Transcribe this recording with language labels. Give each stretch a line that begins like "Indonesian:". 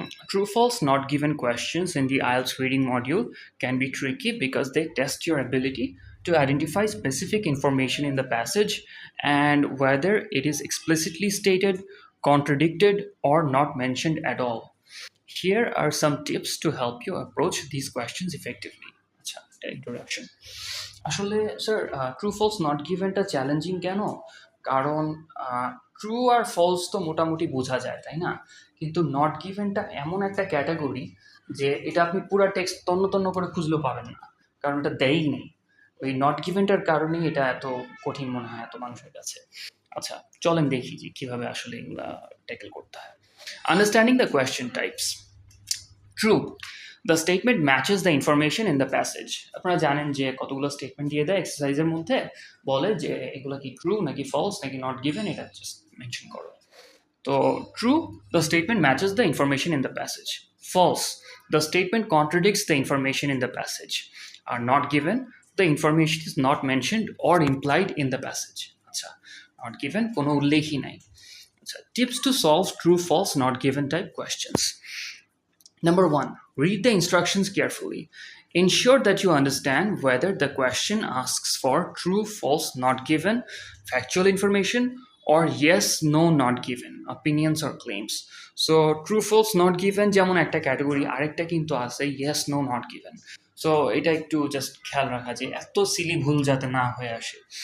English: True, false, not given questions in the IELTS reading module can be tricky because they test your ability to identify specific information in the passage and whether it is explicitly stated, contradicted, or not mentioned at all. Here are some tips to help you approach these questions effectively.
Bangla: আচ্ছা, introduction. আসলে sir, true false not গিভেনটা challenging কেন? কারণ true আর false তো মোটামুটি বোঝা যায়, তাই না? কিন্তু নট গিভেনটা এমন একটা ক্যাটাগরি যে এটা আপনি পুরো টেক্সট তন্ন তন্ন করে খুঁজলেও পাবেন না, কারণ এটা দেয়ই নেই। ওই নট গিভেনটার কারণেই এটা এত কঠিন মনে হয় এত মানুষের কাছে। আচ্ছা, চলেন দেখি যে কিভাবে আসলে এগুলা ট্যাকেল করতে হয়।
English: Understanding the question types. True, the statement matches the information in the passage.
Bangla: আপনারা জানেন যে কতগুলো স্টেটমেন্ট দিয়ে দেয় এক্সারসাইজের মধ্যে, বলে যে এগুলো কি ট্রু নাকি ফলস নাকি নট গিভেন, এটা জাস্ট মেনশন করো।
English: তো true, the statement matches the information in the passage. False, the statement contradicts the information in the passage. আর not given, the information is not mentioned or implied in the passage.
Bangla: আচ্ছা, not given কোনো উল্লেখই নাই।
English: আচ্ছা, tips to solve true, false, not given type questions. Number 1. Read the instructions carefully. Ensure that you understand whether the question asks for true, false, not given, factual information, or yes, no, not given, opinions or claims.
Bangla: So, true, false, not given যেমন একটা category, আরেকটা কিন্তু আছে yes, no, not given. So এটা একটু just খেয়াল রাখা যে এত সিলি ভুল যাতে না হয়ে আসে।